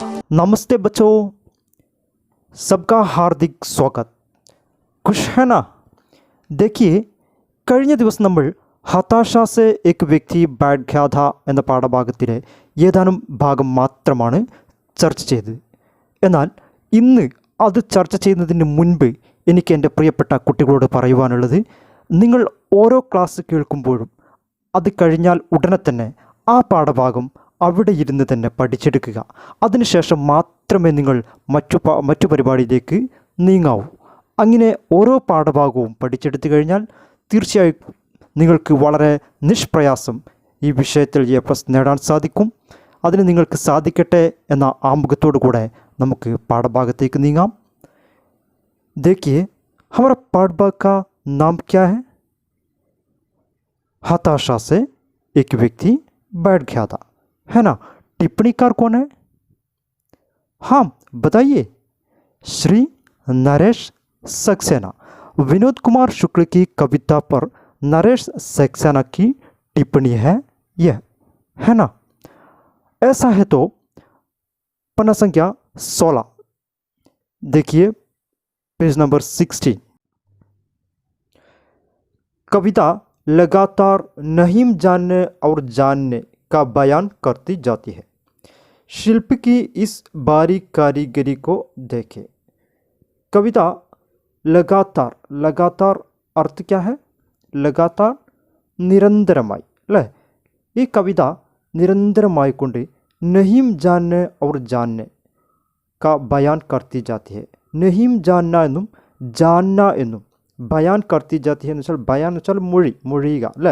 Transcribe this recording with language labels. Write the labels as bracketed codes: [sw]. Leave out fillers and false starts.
[hi] नमस्ते बच्चों, सबका हार्दिक स्वागत। खुश है ना? देखिए, [ml] കഴിഞ്ഞ ദിവസം നമ്മൾ [hi] ഹതാശാസെ एक വ്യക്തി बैठ गया था [ml] എന്ന പാഠഭാഗത്തിലെ ഏതാനും ഭാഗം മാത്രമാണ് ചർച്ച ചെയ്തത്. എന്നാൽ ഇന്ന് അത് ചർച്ച ചെയ്യുന്നതിന് മുൻപ് എനിക്ക് എൻ്റെ പ്രിയപ്പെട്ട കുട്ടികളോട് പറയുവാനുള്ളത്, നിങ്ങൾ ഓരോ ക്ലാസ് കേൾക്കുമ്പോഴും അത് കഴിഞ്ഞാൽ ഉടനെ തന്നെ ആ പാഠഭാഗം അവിടെ ഇരുന്ന് തന്നെ പഠിച്ചെടുക്കുക. അതിനുശേഷം മാത്രമേ നിങ്ങൾ മറ്റു പരിപാടിയിലേക്ക് നീങ്ങാവൂ. അങ്ങനെ ഓരോ പാഠഭാഗവും പഠിച്ചെടുത്തു കഴിഞ്ഞാൽ തീർച്ചയായും നിങ്ങൾക്ക് വളരെ നിഷ്പ്രയാസം ഈ വിഷയത്തിൽ A+ നേടാൻ സാധിക്കും. അതിന് നിങ്ങൾക്ക് സാധിക്കട്ടെ എന്ന ആമുഖത്തോടു കൂടെ നമുക്ക് പാഠഭാഗത്തേക്ക് നീങ്ങാം. [hi] देखिए, हमारा पाठभाग का नाम क्या हताशा से एक व्यक्ति बैठ गया था, है ना? टिप्पणीकार कौन है? हाँ बताइए. श्री नरेश सक्सेना. विनोद कुमार शुक्ल की कविता पर नरेश सक्सेना की टिप्पणी है यह, है ना? ऐसा है तो पन्ना संख्या 16 देखिए, पेज नंबर 16. कविता लगातार नहीं जानने और जानने का बयान करती जाती है. शिल्प की इस बारीक कारीगरी को देखें. कविता लगातार अर्थ क्या है? लगातार निरंतरമായി [ml] അല്ലേ? ഈ കവിത നിരന്തരമായി കൊണ്ട് [hi] നഹീം ജാന്നെ ഔർ ജാന്നെ കാ ബയാൻ കർത്തി ജാത്തി ഹെ. നഹീം ജാന്ന [ml] എന്നും [hi] ജാന്ന [ml] എന്നും [hi] ബയാൻ കർത്തി ജാത്തി ഹെ [ml] എന്ന് വെച്ചാൽ, ബയാൻ എന്ന് വെച്ചാൽ മൊഴിയുക അല്ലേ?